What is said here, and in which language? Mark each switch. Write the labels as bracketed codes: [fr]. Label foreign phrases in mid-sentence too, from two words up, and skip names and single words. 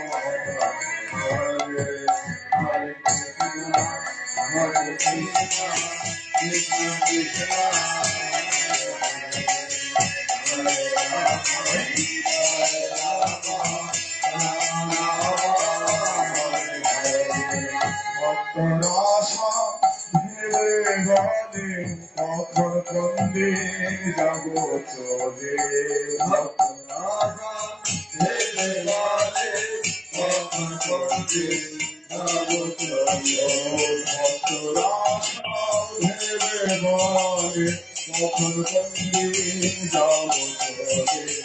[sa] Hare Hare Krishna, Hare Krishna, Krishna Krishna, Hare Rama, Hare Rama, Rama Rama, [bn] ভেবে বলে কখন কন্দে যাব চলে, ভেবে বলে কখন কন্দে যাব চলে, ভেবে বলে কখন কন্দে যাব চলে,